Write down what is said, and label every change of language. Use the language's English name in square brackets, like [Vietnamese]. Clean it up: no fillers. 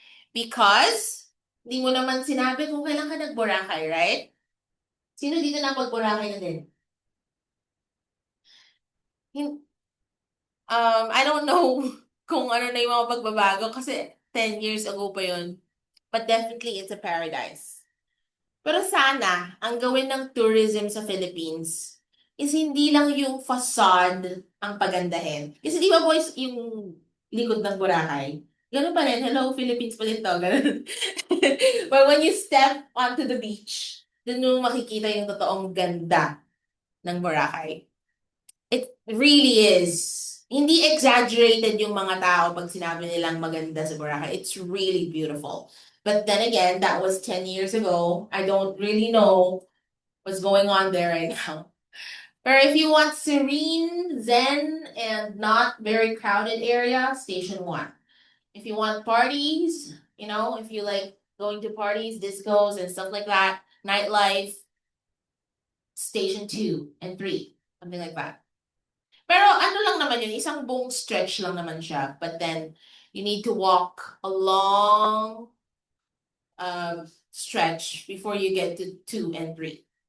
[Filipino] Because, hindi mo naman sinabi kung kailan ka nag-Boracay, right? Sino dito na pag-Boracay na din? [English] I don't know [Filipino] kung ano na yung mga pagbabago kasi 10 years ago pa yun. [English] But definitely, it's a paradise. [Filipino] Pero sana, ang gawin ng tourism sa Philippines is hindi lang yung facade ang pagandahin. Kasi di ba boys, yung likod ng Boracay, ganun pa rin, hello Philippines pa rin to, ganun. [English] But when you step onto the beach, [Filipino] dun mo makikita yung totoong ganda ng Boracay. [English] It really is. [Filipino] Hindi exaggerated yung mga tao pag sinabi nilang maganda sa Boracay. [English] It's really beautiful. But then again, that was 10 years ago. I don't really know what's going on there right now. But if you want serene, zen, and not very crowded area, Station 1. If you want parties, if you like going to parties, discos, and stuff like that, nightlife, Station 2 and 3, something like that. [Filipino] Pero ano lang naman yun, isang buong stretch lang naman siya. [English] But then, you need to walk a long stretch before you get to 2 and 3.